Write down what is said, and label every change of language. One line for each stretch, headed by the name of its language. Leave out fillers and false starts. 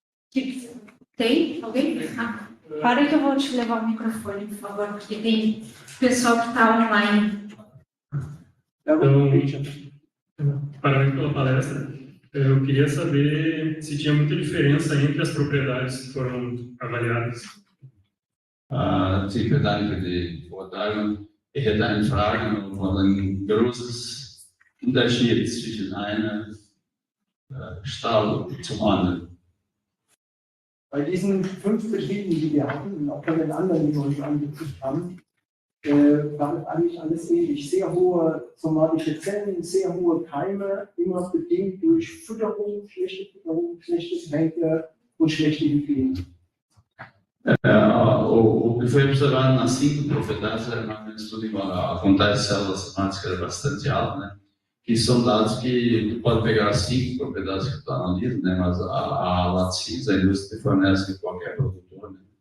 Portuguese: Que tem? Alguém? Para aí que eu vou te levar o microfone, por favor, porque tem pessoal que está online. Então, parabéns pela palestra. Eu queria saber se tinha muita diferença entre as propriedades que foram avaliadas. Sim, verdade, de boa tarde.
German: Ich hätte eine Frage von ein großes Unterschied zwischen einem Stall zum anderen. Bei diesen 5 Betrieben, die wir hatten, und auch bei den anderen, die wir uns angeguckt haben, war eigentlich alles ähnlich. Sehr hohe somatische Zellen, sehr hohe Keime, immer bedingt durch Fütterung, schlechte Tränke und schlechte Hygiene.
Portuguese: O que foi observado nas 5 propriedades era um estudo igual. A contagem de células somáticas era bastante alta, né? Que são dados que tu pode pegar as 5 propriedades que tu analisa, né? Mas a Lattes, a indústria fornece qualquer produtor, né?